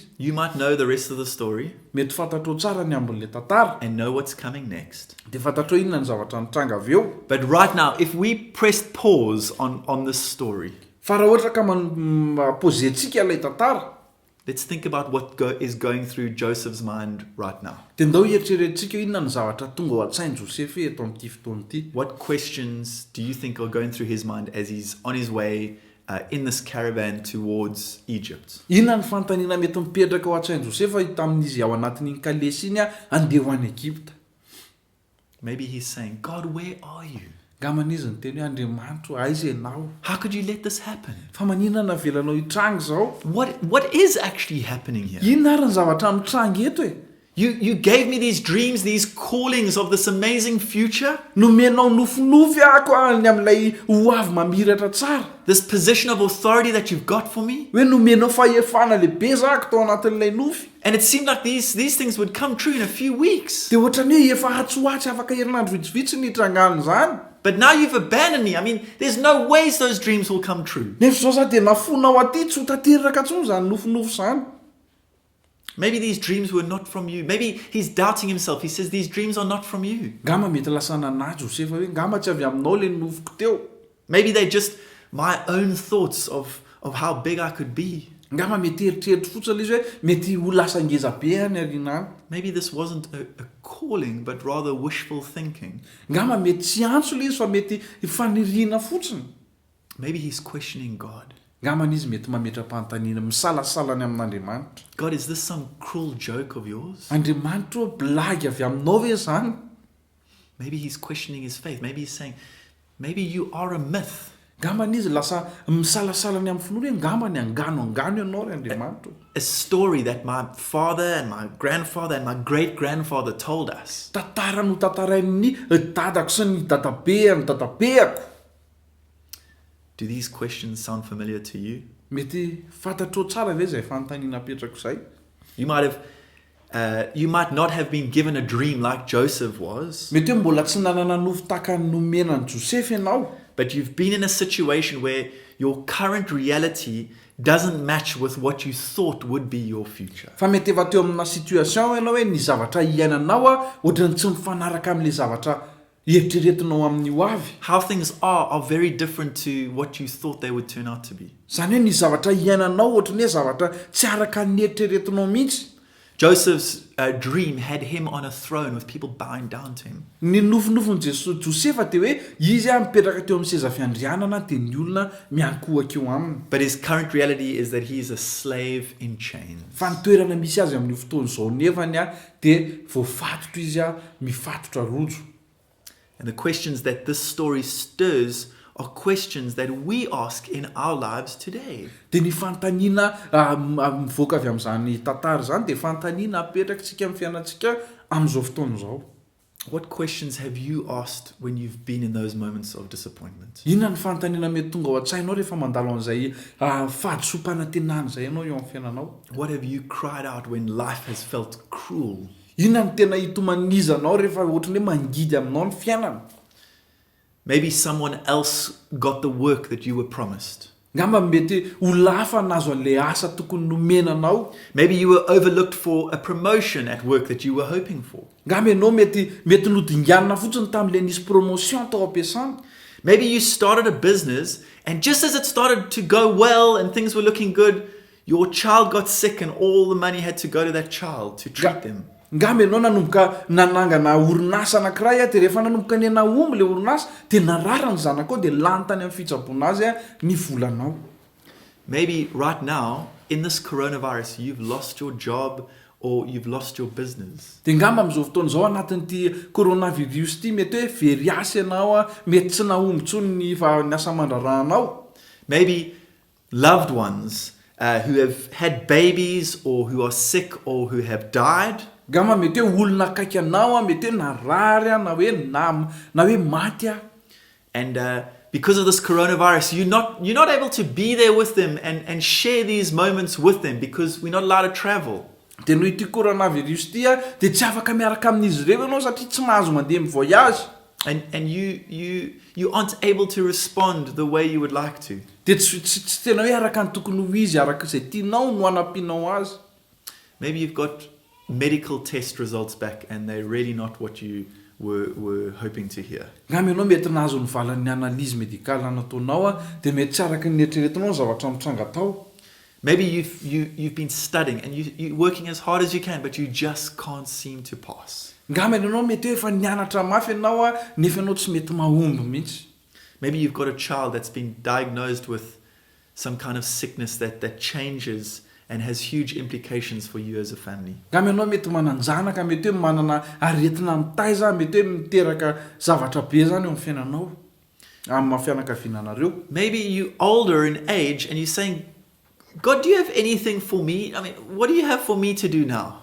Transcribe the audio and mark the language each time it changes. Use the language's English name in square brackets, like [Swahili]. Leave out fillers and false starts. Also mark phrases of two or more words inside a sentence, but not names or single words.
[English] You might know the rest of the story [Malagasy] Mety fantatrao tsara ny ambon'le tantara [English] and know what's coming next. [Malagasy] dia fantatrao inona ny zavatra nitranga avy eo. [English] But right now, if we pressed pause on this story, [Malagasy] Fa raha ohatra ka pozentsika ilay tantara [English] let's think about what is going through Joseph's mind right now. [Malagasy] dia ndao hieritreretsika inona ny zavatra tonga ao an-tsainy Josefy eto amin'ity fotoana ity. [English] What questions do you think are going through his mind as he's on his way in this caravan towards Egypt? [Malagasy] Inona ny fanontaniana mety mipetraka ao an-tsainy Josefa tamin'izy ao anatin'iny kalesy iny a andeha ho any Egypta. [English] Maybe he's saying, God, where are you? [Malagasy] Gamana izy ny teny hoe Andriamanitro aiza ianao? [English] How could you let this happen? [Malagasy] Fa maninona navelanao hitrangy zao? [English] What is actually happening here? [Malagasy] Inona ary ny zavatra mitrangy eto e? [English] You gave me these dreams, these callings of this amazing future, [Malagasy] Nomenao nofinofy ako any amin'ilay ho avy mamiratra tsara. [English] this position of authority that you've got for me. [Malagasy] Hoe nomenao fahefana lehibe zako tao anatin'ilay nofy. [English] And it seemed like these things would come true in a few weeks. [Malagasy] Dia ohatrany hoe efa hatsoatsy afaka herinandro vitsivitsy ny hitrangany zany. [English] But now you've abandoned me. I mean, there's no ways those dreams will come true. [Malagasy] Nefa zao za dia nafonao aty tsy ho tanteraka intsony zany nofinofy zany. [English] Maybe these dreams were not from you. Maybe he's doubting himself. He says, these dreams are not from you. [Malagasy] Ngama mety lasa nanahy Josefa hoe ngama tsy avy aminao le nofiko teo. [English] Maybe they're just my own thoughts of how big I could be. [Malagasy] Ngama mety eritreritry fotsiny izy hoe mety ho lasa ngeza be any ariana any. [English] Maybe this wasn't a calling, but rather wishful thinking. [Malagasy] Ngama mety tsy antso le izy fa mety faniriana fotsiny. [English] Maybe he's questioning God. [Malagasy] Ngamana izy mety mametra-panontaniana misalasalany amin'Andriamanitra. [English] God, is this some cruel joke of yours? [Malagasy] Andriamanitra blagy avy aminao ve zany? [English] Maybe he's questioning his faith. Maybe he's saying, maybe you are a myth. [Malagasy] Ngambana izy lasa misalasalany amin'ny finoana hoe ngambany angano ianao ry Andriamanitra. [English] A story that my father and my grandfather and my great-grandfather told us. [Malagasy] Tantara no tantarain'ny dadako sy ny dadabeako. [English] Do these questions sound familiar to you? [Malagasy] Mety fantatrao tsara ve zay fanontaniana apetrako izay? [English] You might not have been given a dream like Joseph was, [Malagasy] Mety hoe mbola tsy nanana nofo tahaka ny nomenan'i Josefy ianao. [English] but you've been in a situation where your current reality doesn't match with what you thought would be your future. [Malagasy] Fa mety efa teo amina situation ianao hoe ny zavatra iainanao a ohatrany tsy mifanaraka amin'le zavatra eritreretinao amin'ny ho avy. [English] How things are very different to what you thought they would turn out to be. [Malagasy] Zany hoe ny zavatra iainanao ohatrany hoe zavatra tsy araka ny eritreretinao mihitsy. [English] Joseph's dream had him on a throne with people bowing down to him. [Malagasy] Ny nofinofiny Josefa dia hoe izy a mipetraka teo amin'ny seza fiandrianana dia ny olona miankohaka eo aminy. [English] But his current reality is that he is a slave in chains. [Malagasy] Fa ny toerana misy azy amin'ny fotoana izao nefany a dia voafatotra izy a mifatotra rojo. [English] And the questions that this story stirs are questions that we ask in our lives today. [Malagasy] Dia ny fanontaniana mivoaka avy amin'izany tantara izany dia fanontaniana apetrakantsika amin'ny fiainantsika amin'izao fotoana izao. [English] What questions have you asked when you've been in those moments of disappointment? [Malagasy] Inona ny fanontaniana mety tonga ao an-tsainao rehefa mandalo an'izay fahadisom-panantenana izay ianao eo amin'ny fiainanao? [English] What have you cried out when life has felt cruel? [Malagasy] Inona ny tena hitomanizanao rehefa ohatrany hoe mangidy aminao ny fiainana? [English] Maybe someone else got the work that you were promised. [Malagasy] Ngamba mety ho lafa nazo an'le asa tokony nomenanao. [English] Maybe you were overlooked for a promotion at work that you were hoping for. [Malagasy] Ngamba ianao mety nodinganina fotsiny tamin'le nisy promotion tao am-piasana. [English] Maybe you started a business and just as it started to go well and things were looking good, your child got sick and all the money had to go to that child to treat them. [Malagasy] Ngamba ianao nanomboka nanangana orinasa anankiray dia rehefa nanomboka ny nahomby le orinasa dia narara ny zanakao dia lany tany amin'ny fitsaboana azy ny volanao. [English] Maybe right now, in this coronavirus, you've lost your job or you've lost your business. [Malagasy] Dia ngamba amin'izao fotoana izao anatin'ity coronavirus ity mety hoe very asa ianao a mety tsy nahomby intsony ny asa aman-drarahanao. [English] Maybe loved ones who have had babies or who are sick or who have died. [Malagasy] Ngamba mety hoe olona akaiky anao a mety hoe narary a na hoe maty a. [English] And because of this coronavirus, you're not able to be there with them and share these moments with them because we're not allowed to travel. [Malagasy] dia noho ity coronavirus ity a dia tsy afaka miaraka amin'izy ireo ianao satria tsy mahazo mandeha mivoyage. [English] And you aren't able to respond the way you would like to. [Malagasy] dia tsy tena hoe araka ny tokony ho izy araka izay tianao no anampianao azy. [English] Maybe you've got medical test results back and they're really not what you were hoping to hear. [Malagasy] Ngamy ianao mety nahazo ny valan'ny [French] analyse médicale [Malagasy] nataonao a dia mety tsy araka ny eritreretinao ny zavatra mitranga tao. [English] Maybe you've been studying and you're working as hard as you can, but you just can't seem to pass. [Malagasy] Ngamy ianao mety hoe efa nianatra mafy ianao a nefa ianao tsy mety mahomby mihitsy. [English] Maybe you've got a child that's been diagnosed with some kind of sickness that changes and has huge implications for you as a family. [Malagasy] Ngamy ianao mety mananjanaka, mety hoe manana aretina mitaiza, mety hoe miteraka zavatra be zany eo amin'ny fiainanao amin'ny mahafianakavinanareo. [English] Maybe you're older in age and you're saying, God, do you have anything for me? I mean, what do you have for me to do now?